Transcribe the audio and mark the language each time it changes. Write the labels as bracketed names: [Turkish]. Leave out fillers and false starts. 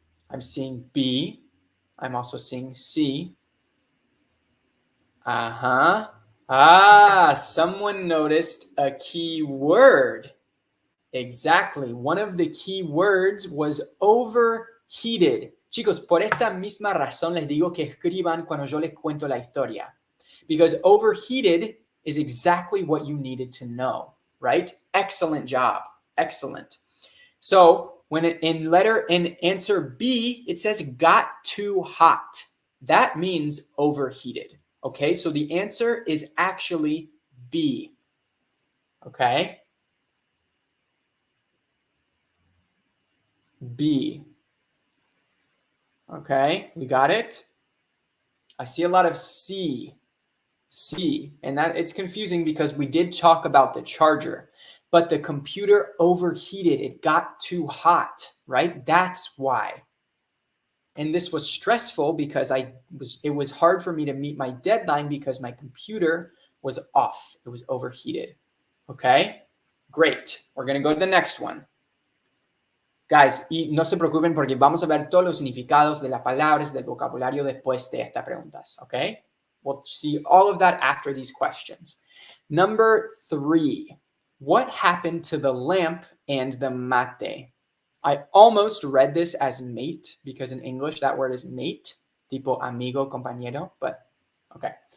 [English] I'm seeing B. I'm also seeing C. Someone noticed a key word. Exactly. One of the key words was overheated. [Spanish] Chicos, por esta misma razón les digo que escriban cuando yo les cuento la historia. [English] Because overheated is exactly what you needed to know, right? Excellent job. Excellent. So when in answer B, it says got too hot. That means overheated. Okay, so the answer is actually B. Okay. B. Okay, we got it. I see a lot of C. And that it's confusing because we did talk about the charger. But the computer overheated. It got too hot, right? That's why. And this was stressful because it was hard for me to meet my deadline because my computer was off. It was overheated. Okay? Great. We're going to go to the next one. [Spanish] Guys, y no se preocupen porque vamos a ver todos los significados de las palabras del vocabulario después de estas preguntas. [English] Okay? We'll see all of that after these questions. Number 3. What happened to the lamp and the mate? I almost read this as mate because in English that word is mate, [Spanish] tipo amigo, compañero, [English] but okay.